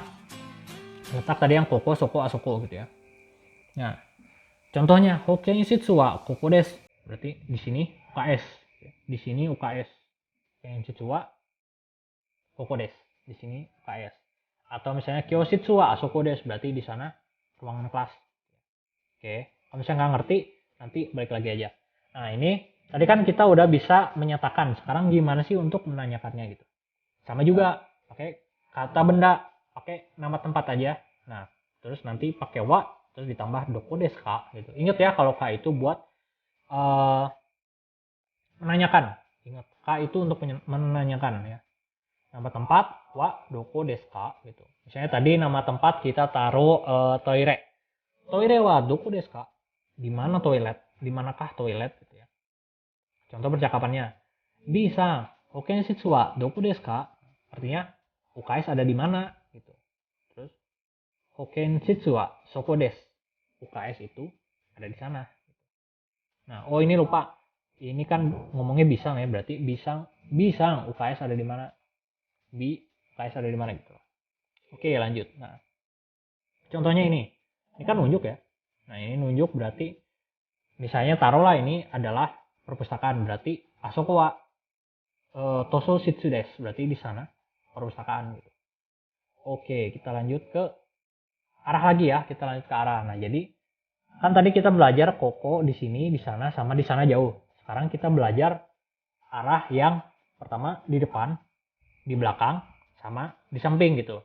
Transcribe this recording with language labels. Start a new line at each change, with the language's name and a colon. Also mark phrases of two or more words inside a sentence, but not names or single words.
Indonesian: Letak tadi yang
Japanese: ここ、そこ、あそこ
Indonesian: gitu ya. Nah, contohnya
Japanese: 保健室はここです.
Indonesian: Berarti di sini UKS. Di sini UKS.
Japanese: 保健室はここです.
Indonesian: Di sini UKS. Atau misalnya
Japanese: 教室はあそこです.
Indonesian: Berarti di sana ruangan kelas. Oke, kalau misalnya nggak ngerti, nanti balik lagi aja. Nah, ini tadi kan kita udah bisa menyatakan. Sekarang gimana sih untuk menanyakannya gitu? Sama juga, pakai kata benda, pakai nama tempat aja. Nah, terus nanti pakai wa, terus ditambah
Japanese: どこですか
Indonesian: gitu. Ingat ya, kalau ka itu buat menanyakan. Ingat, ka itu untuk menanyakan ya. Nama tempat, wa,
Japanese: どこですか gitu.
Indonesian: Misalnya tadi nama tempat kita taruh toire.
Japanese: トイレはどこですか?
Indonesian: Di mana toilet? Di manakah toilet gitu ya. Contoh percakapannya. Bisa.
Japanese: 保健室はどこですか?
Indonesian: Artinya UKS ada di mana gitu.
Japanese: Terus 保健室はそこです.
Indonesian: UKS itu ada di sana. Nah, oh ini lupa. Ini kan ngomongnya bisa ya, berarti bisa UKS ada di mana? UKS ada di mana gitu. Oke, lanjut. Nah, contohnya ini. Ini kan nunjuk ya. Nah, ini nunjuk berarti misalnya taruhlah ini adalah perpustakaan, berarti
Japanese: あそこは図書室です,
Indonesian: berarti di sana perpustakaan gitu. Oke, kita lanjut ke arah lagi ya, kita lanjut ke arah. Nah, jadi kan tadi kita belajar koko di sini, di sana, sama di sana jauh. Sekarang kita belajar arah yang pertama di depan, di belakang, sama di samping gitu.